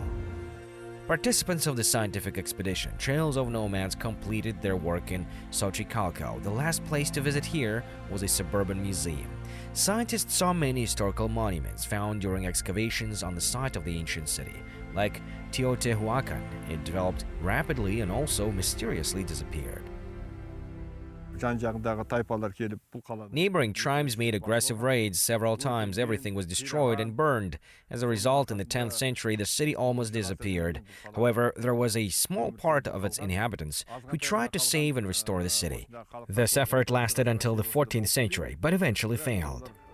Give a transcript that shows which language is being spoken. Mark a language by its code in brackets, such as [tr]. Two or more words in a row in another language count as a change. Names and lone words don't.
[en] Participants of the scientific expedition, Trails of Nomads, completed their work in Sochicalco. The last place to visit here was a suburban museum. Scientists saw many historical monuments found during excavations on the site of the ancient city, like Teotihuacan. It developed rapidly and also mysteriously disappeared. [kk] Жан-жағындағы тайпалар келіп бұл қаланы. [en] Neighboring tribes made aggressive raids several times. Everything was destroyed and burned. As a result, in the 10th century, the city almost disappeared. However, there was a small part of its inhabitants who tried to save and restore the city. This effort lasted until the 14th century, but eventually failed.